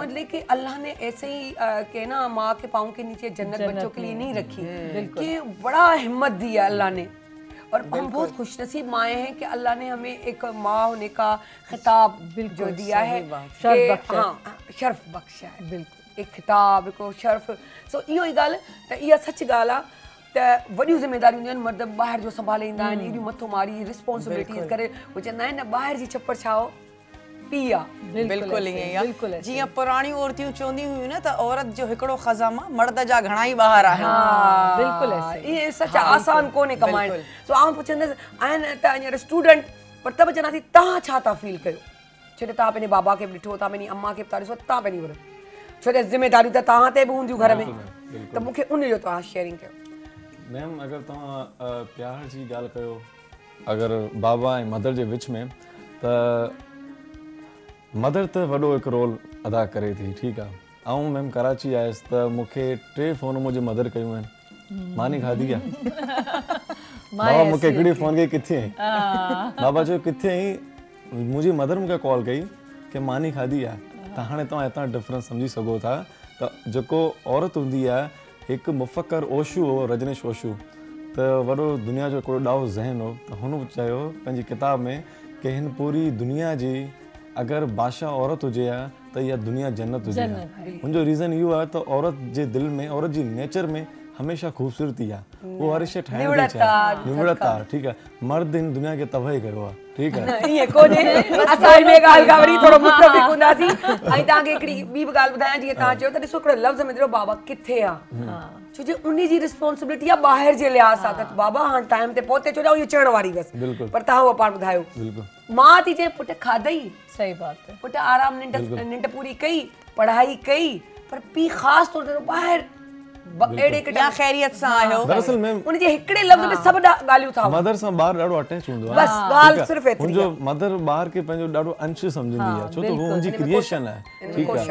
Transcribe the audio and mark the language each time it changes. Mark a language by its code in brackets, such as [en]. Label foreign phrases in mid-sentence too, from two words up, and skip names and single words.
[ur] سمجھ لے کہ اللہ نے ایسے ہی کے نا ماں کے پاؤں کے نیچے جنت بچوں کے لیے نہیں رکھی، کہ بڑا ہمت دی ہے اللہ نے. اور ہم بہت خوش نصیب مائیں ہیں کہ اللہ نے ہمیں ایک ماں ہونے کا خطاب جو دیا ہے، شرف بخشا ہے، بالکل ایک خطاب، ایک شرف. [sd] सो इहो ई ॻाल्हि त इहा सच ॻाल्हि आहे त वॾियूं ज़िम्मेदारियूं हूंदियूं आहिनि, मर्द ॿाहिरि जो संभाले ईंदा आहिनि, एॾियूं मथो मारी रिस्पॉन्सिबिलिटीज़ करे, उहे चवंदा आहिनि न ॿाहिरि जी छप्पर छाओ पी आहे। बिल्कुल ईअं ई आहे। जीअं पुराणियूं औरतियूं चवंदियूं हुयूं न त औरत जो हिकिड़ो ख़ज़ामा मर्द जा घणा ई ॿाहिरि आहिनि। [ur] بالکل ایسے. [sd] इहे सच आसान कोन्हे कमाइण। सो आउं पुछंदसि आहिनि त हींअर स्टूडेंट, पर त बि चवंदा थी तव्हां छा था फील कयो, छो त तव्हां पंहिंजे बाबा खे बि ॾिठो, तव्हां पंहिंजी अम्मा खे बि था ॾिसो, तव्हां पंहिंजी वॾो, छो त ज़िम्मेदारियूं त तव्हां ते बि हूंदियूं घर में, त मूंखे उन जो तव्हां शेयरिंग कयो। मैम अगर तव्हां प्यार जी ॻाल्हि कयो, अगर बाबा ऐं मदर जे विच में, त मदर त वॾो हिकु रोल अदा करे थी, ठीकु आहे। ऐं मैम कराची आयसि त मूंखे 3 फ़ोन मुंहिंजी मदर कयूं आहिनि, मानी खाधी आहे। बाबा मूंखे हिकिड़ी फ़ोन कई, किथे आई? बाबा चयो किथे आई? मुंहिंजी मदर मूंखे कॉल कई कि मानी खाधी आहे। त हाणे तव्हां हितां डिफरेंस सम्झी सघो था त जेको औरत हूंदी आहे, हिकु मुफ़क्कर ओशू हो, रजनीश ओशू, त वॾो दुनिया जो हिकिड़ो ॾाढो ज़हन हो, त हुन चयो पंहिंजी किताब में कि हिन पूरी दुनिया जी अगर बादशाह औरत हुजे हा त इहा दुनिया जन्नत हुजे हा। मुंहिंजो रीज़न इहो आहे त औरत जे दिलि में, औरत जी नेचर में हमेशा ख़ूबसूरती आहे, वो हर शइ ठाहिण थी चाहे, निवड़त आहे, ठीकु आहे। मर्द हिन दुनिया खे तबाही कयो आहे, ठीकु आहे। ईअं कोन्हे, असां हिन ॻाल्हि खां वरी थोरो मुतफ़िक़ हूंदासीं। ऐं तव्हांखे हिकिड़ी ॿी बि ॻाल्हि ॿुधायां, जीअं तव्हां चयो त ॾिसो हिकिड़ो लफ़्ज़ में ॾिठो बाबा किथे आहे, छो जो उन जी रिस्पॉन्सिबिलिटी आहे ॿाहिरि जे लिहाज़ सां, त बाबा हाणे टाइम ते पहुते, छो जो इहो चवण वारी बसि, पर तव्हां उहो पाण ॿुधायो। मां थी चए पुटु खाधई, [ur] صحیح بات ہے, [sd] पुटु आराम निंड पूरी कई, पढ़ाई कई, पर पीउ ख़ासि तौर ते ॿाहिरि या खैरियत सां आयो। दरअसल मैम उन जे हिकिड़े लफ़्ज़ में सभु ॻाल्हियूं था। मदर सां ॿार ॾाढो अटैच हूंदो आहे, बस ॻाल्हि सिर्फ़ु एतिरी मुंहिंजो मदर ॿार खे पंहिंजो ॾाढो अंश सम्झंदी आहे, छो त हू हुनजी क्रिएशन आहे, ठीकु आहे।